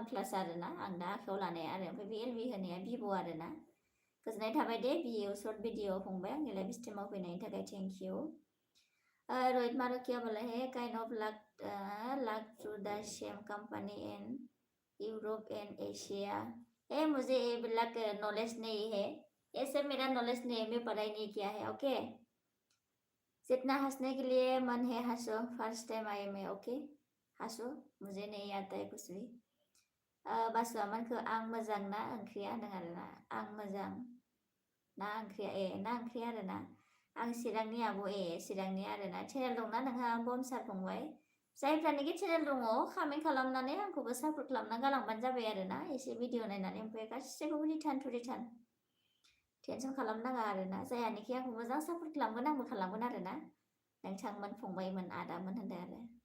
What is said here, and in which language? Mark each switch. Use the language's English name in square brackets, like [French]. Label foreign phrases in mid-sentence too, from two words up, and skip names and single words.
[Bodo] प्लास आरोना आं दा आखायाव लानाया आरो ओमफ्राय बे एलबि होनाया भिभ' आरोना गोजोननाय थाबाय दे भिडिअ [English] short video [Bodo] फंबाय आंनि लाइभ स्ट्रीमाव फैनायनि थाखाय [English] thank you [Bodo] रोहित मारक [Hindi] क्या बोला है [English] kind of luck through the same company in Europe and Asia [Hindi] मुझे ये [English] black knowledge [Hindi] नहीं है ये सब मेरा नॉलेज नहीं है मैं पढ़ाई नहीं किया है ओके जितना हंसने के लिए मन है हंसो [English] first time [Hindi] आए मैं ओके हंसो मुझे नहीं आता है कुछ भी [Bodo] बासुआ मानखो आं मोजां ना ओंख्रिया होनदों आरोना आं मोजां ना ओंख्रिया ना ओंख्रि आरोना आं चिरांनि आब' चिरांनि आरोना चेनेल दंना नोंहा बमसार फंबाय जायफ्रानोखि चेनेल दङ कमेन्ट खालामनानै आंखौबो सापर्ट खालामना गालांबानो जाबाय आरोना एसे भिडिअ नायनानै ओमफ्राय गासैखौबो [English] return to return [Bodo] टेनसन खालामनाङा आरोना जायानोखि आंखौ मोजां सापर्ट खालामगोन आंबो खालामगोन आरोना नोंथांमोन फंबायमोन आदामोन होनदों आरो